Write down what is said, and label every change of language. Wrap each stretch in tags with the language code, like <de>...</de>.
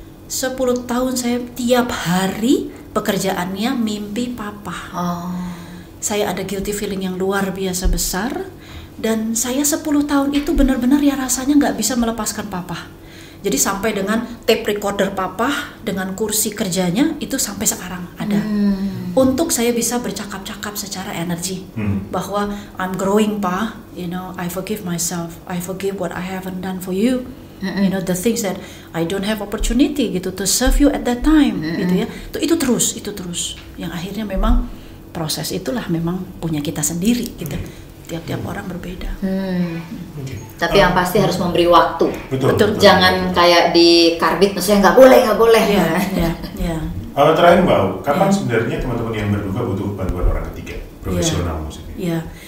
<id>10 tahun saya tiap hari pekerjaannya mimpi papa. Saya ada guilty feeling yang luar biasa besar, dan saya 10 tahun itu benar-benar ya rasanya nggak bisa melepaskan papa. Jadi sampai dengan tape recorder papa dengan kursi kerjanya itu sampai sekarang ada. Untuk saya bisa bercakap-cakap secara energi bahwa</id> <en>I'm growing pa, I forgive myself, I forgive what I haven't done for you, the things that I don't have opportunity gitu to serve you at that time,</en> <id>gitu ya. Itu terus. Yang akhirnya memang proses itulah memang punya kita sendiri gitu. Tiap-tiap orang berbeda. Tapi yang pasti harus memberi waktu. Betul. Jangan kayak di karbit, maksudnya nggak boleh. Terakhir Mbak, kapan sebenarnya teman-teman yang berduka butuh bantuan orang ketiga, profesional maksudnya?</id>